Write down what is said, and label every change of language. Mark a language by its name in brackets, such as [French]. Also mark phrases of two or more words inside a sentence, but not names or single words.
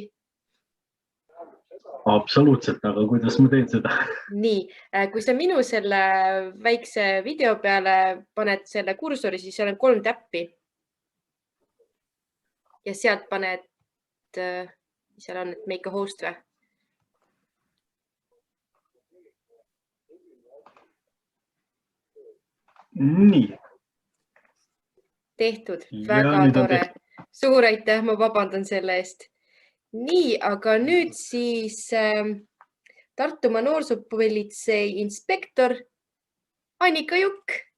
[Estonian] Absoluutselt, aga kuidas ma teen seda? Nii, kui sa minu selle väikse video peale paned selle kursori, siis seal on 3 täppi. Ja sealt paned, mis seal on, et [English] make a host [Estonian] või? Nii. Tehtud, väga tore. Suur aitäh, ma vabandan selle eest. Nii, aga nüüd siis Tartumaa noorsoopolitsei inspektor Annika Jukk.